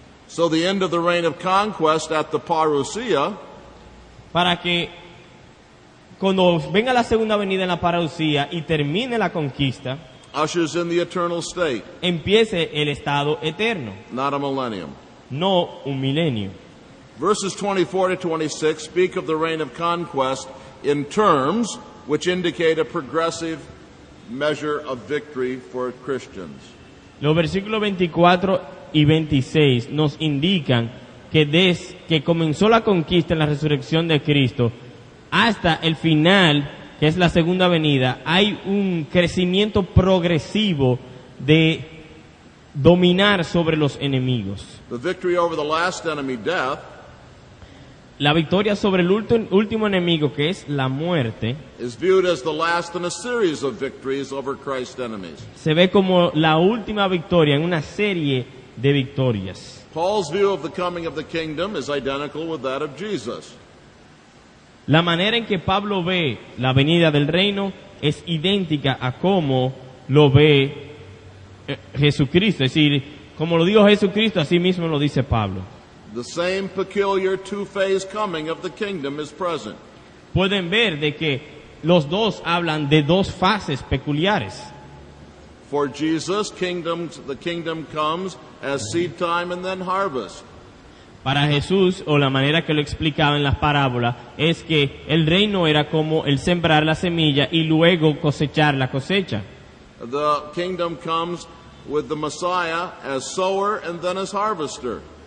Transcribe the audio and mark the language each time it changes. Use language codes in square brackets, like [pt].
[en] so the end of the reign of conquest at the parousia [es] para que cuando venga la segunda venida en la parousia y termine la conquista, [en] ushers in the eternal state, [es] empiece el estado eterno, [en] not a millennium. [es] no un milenio. [en] Verses 24 to 26 speak of the reign of conquest in terms which indicate a progressive measure of victory for Christians. [es] Los versículos 24 y 26 nos indican que desde que comenzó la conquista en la resurrección de Cristo hasta el final, que es la segunda venida, hay un crecimiento progresivo de dominar sobre los enemigos. [en] The victory over the last enemy, death, [es] La victoria sobre el último enemigo, que es la muerte, [en] is viewed as the last in a series of victories over Christ's enemies. [es] se ve como la última victoria en una serie de victorias. [en] Paul's view of the coming of the kingdom is identical with that of Jesus. [es] La manera en que Pablo ve la venida del reino es idéntica a cómo lo ve Jesucristo. Es decir, como lo dijo Jesucristo, así mismo lo dice Pablo. [en] The same peculiar two-phase coming of the kingdom is present. [es] Pueden ver de que los dos hablan de dos fases peculiares. [en] For Jesus, the kingdom comes as seed time and then harvest. [es] Para Jesús, o la manera que lo explicaba en las parábolas, es que el reino era como el sembrar la semilla y luego cosechar la cosecha. [en] The kingdom comes with the Messiah as sower and then as harvester.